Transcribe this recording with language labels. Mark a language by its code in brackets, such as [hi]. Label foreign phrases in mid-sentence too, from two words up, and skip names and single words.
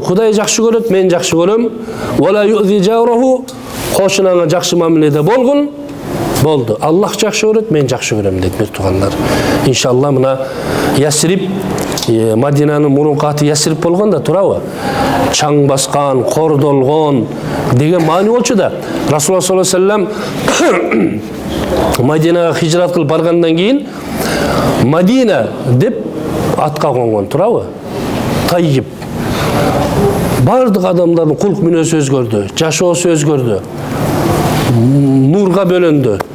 [ky] Кудай жакшы көрөт, мен жакшы көрөм. [ar] ولا يؤذي جاره, [ky] кошунаңа жакшы мамиледе болгун, болду. Аллах жакшы көрөт, мен жакшы көрөм дейт бир туугандар. Иншалла мына Ясрип, Мадинанын мурунку аты Ясрип болгон да, туурабы? Чаң баскан, кордолгон деген маани болчу да. [ar] رسول الله صلى الله عليه وسلم [ky] Мадинага хижрат кылып баргандан кийин Мадина деп атка конгон, туурабы? Тайып. Бардык адамдардын кулк мүнөзү өзгөрдү, жашоосу өзгөрдү. Нурга бөлөндү.